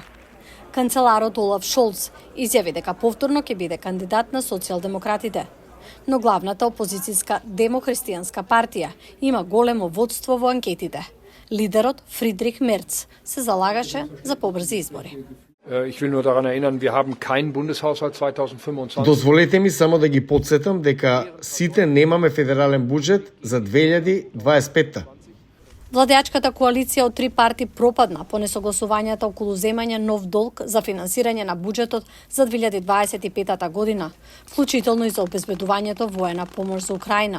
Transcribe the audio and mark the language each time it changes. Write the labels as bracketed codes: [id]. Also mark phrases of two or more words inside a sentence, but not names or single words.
[mk] Канцеларот Олаф Шолц изјави дека повторно ќе биде кандидат на социјалдемократите. Но главната опозицијска демохристијанска партија има големо водство во анкетите. Лидерот Фридрих Мерц се залагаше за побрзи избори. [de] Ich will nur daran erinnern, wir haben keinen Bundeshaushalt 2025. [mk] Дозволете ми само да ги потсетам дека сите немаме федерален буџет за 2025. Владеачката коалиција од три парти пропадна по несогласувањата околу земање нов долг за финансирање на буџетот за 2025 година, вклучително и за обезбедувањето воена помош за Украина.